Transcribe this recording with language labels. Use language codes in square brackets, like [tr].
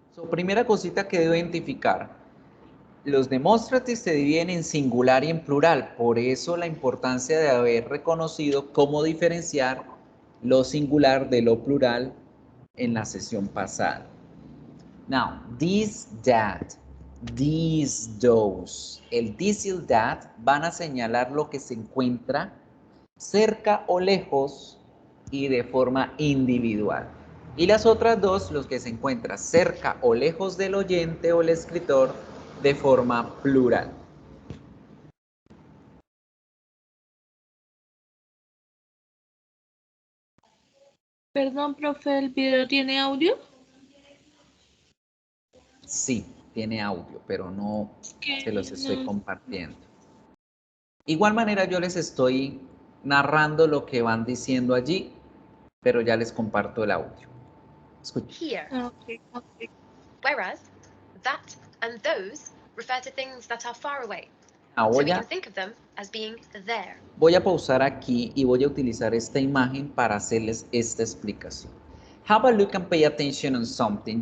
[es] Primera cosita que debo identificar. Los demonstratives se dividen en singular y en plural. Por eso la importancia de haber reconocido cómo diferenciar lo singular de lo plural en la sesión pasada. [en] Now, this, that, these, those. [es] El this y el that van a señalar lo que se encuentra cerca o lejos y de forma individual. Y las otras dos, los que se encuentran cerca o lejos del oyente o el escritor, de forma plural. Perdón, profe, ¿el video tiene audio? Sí, tiene audio, pero no Que se los estoy no. compartiendo. Igual manera yo les estoy narrando lo que van diciendo allí, pero ya les comparto el audio. Escuchen. [en] Here. Okay. Whereas that and those refer to things that are far away. Ah, So we can think of them as being there. [es] voy a pausar aquí y voy a utilizar esta imagen para hacerles esta explicación. [en] Have a look and pay attention on something.